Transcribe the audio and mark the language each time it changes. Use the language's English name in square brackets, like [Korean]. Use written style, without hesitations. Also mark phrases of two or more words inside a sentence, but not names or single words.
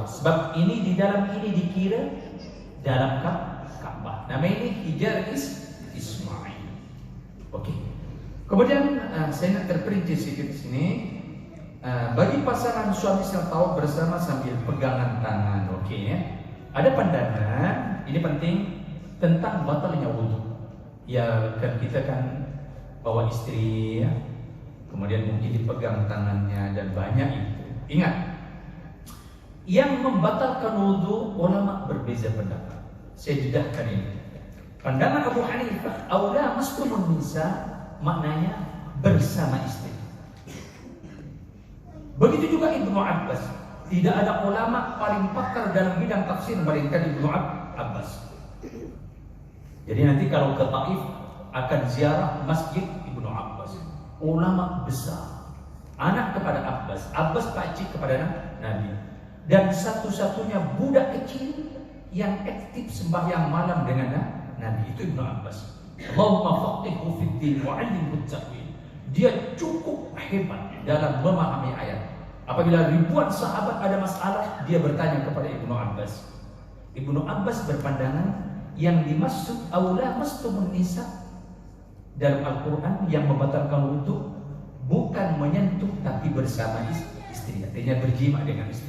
[Malay] Sebab ini di dalam ini dikira dalam Ka'bah. Nama ini Hijar Ismail. Okey. Kemudian saya nak terperinci sedikit di sini. Bagi pasangan suami serta bersama sambil pegangan tangan, okey ya. Ada pandangan, ini penting, tentang batalnya wudu. Ya kan kita kan bawa istri ya. Kemudian mungkin dipegang tangannya dan banyak itu. Ingat, yang membatalkan wudu ulama berbeza pendapat. Saya jedahkan ini. Pandangan Abu Hanifah, [Arabic] أو لامستم النساء, [Malay] maknanya bersama istri. Begitu juga Ibnu Abbas. Tidak ada ulama paling pakar dalam bidang tafsir melainkan Ibnu Abbas. Jadi nanti kalau ke Taif akan ziarah masjid Ibnu Abbas. Ulama besar. Anak kepada Abbas, Abbas pakcik kepada Nabi. Dan satu-satunya budak kecil yang aktif sembahyang malam dengan Nabi itu Ibnu Abbas. [Arabic] اللهم فقهه في الدين وعلمه التأويل. [Malay] Dia cukup hebat dalam memahami ayat. Apabila ribuan sahabat ada masalah, dia bertanya kepada Ibnu Abbas. Ibnu Abbas berpandangan yang dimaksud [Arabic] أو لامستم النساء [Malay] dalam Al-Quran yang membatalkan wudu bukan menyentuh tapi bersama istri, artinya berjima dengan istri.